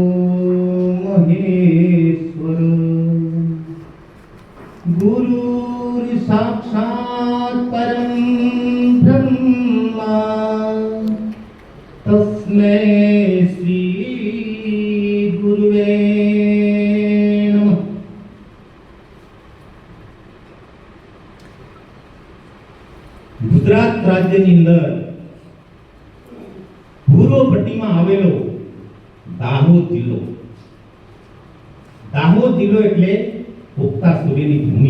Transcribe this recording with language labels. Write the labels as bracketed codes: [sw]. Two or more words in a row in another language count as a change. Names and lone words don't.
[sa] महेश्वर गुरुर्साक्षात् परं ब्रह्मा तस्मै श्री गुरुवे नमः। [gu] ગુજરાત રાજ્યની અંદર પૂર્વ પટ્ટીમાં આવેલો દાહોદ જિલ્લો એટલે ઉગતા સૂર્યની ભૂમિ.